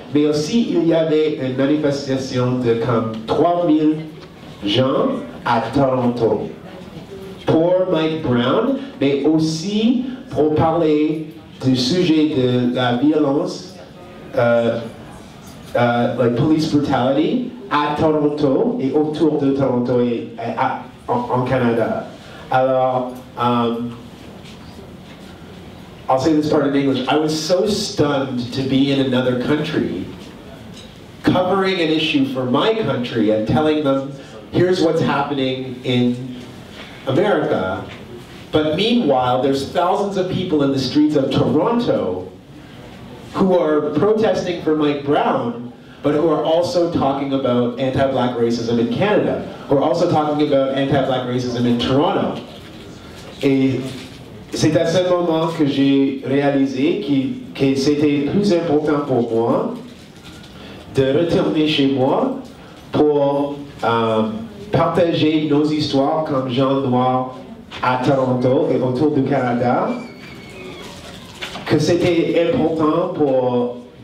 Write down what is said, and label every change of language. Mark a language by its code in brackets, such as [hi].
[fr] Mais aussi, il y avait une manifestation de comme 3000 gens à Toronto pour Mike Brown, mais aussi pour parler du sujet de la violence, like [en] police brutality, [fr] à Toronto et autour de Toronto et en Canada. Alors, [en] I'll say this part in English. I was so stunned to be in another country, covering an issue for my country and telling them, here's what's happening in America. But meanwhile, there's thousands of people in the streets of Toronto who are protesting for Mike Brown, but who are also talking about anti-black racism in Canada, who are also talking about anti-black racism in Toronto. [fr] Et c'est à ce moment que j'ai réalisé que c'était plus important pour moi de retourner chez moi pour partager nos histoires comme gens noirs à Toronto et autour du Canada, que c'était important pour